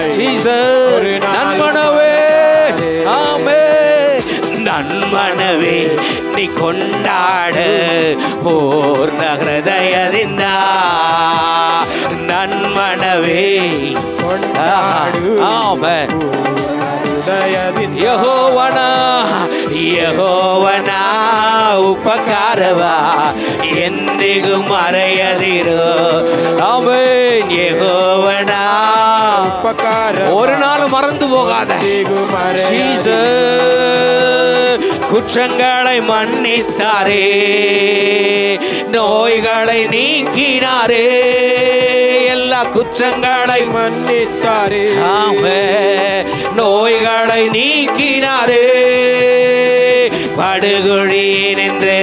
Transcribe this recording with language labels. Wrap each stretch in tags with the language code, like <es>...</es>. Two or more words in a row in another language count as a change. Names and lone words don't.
<kn>ಜೀಸಸ್ ನನ್ಮನವೇ ಆಮೆ ನನ್ಮನವೇ ನೀ ಕೊಂಡಾಡು ಪೂರ್ಣ ಹೃದಯದಿಂದ. நன்மனவே கொண்டாடு ஆமென். ಹೃದಯದಿಂದ. ಯೆಹೋವನ ಉಪಕಾರವ ಎಂದಿಗೂ ಮರೆಯದಿರು. ಆಮೆನ್. ಯೆಹೋವನ ಉಪಕಾರ</kn> <ta>ஒரு நாள் மறந்து போகாத. குற்றங்களை மன்னித்தாரே, நோய்களை நீக்கினாரே, எல்லா குற்றங்களை மன்னித்தாரே. ஆமென். நோய்களை நீக்கினாரே, படுகுழியில் நின்று</ta>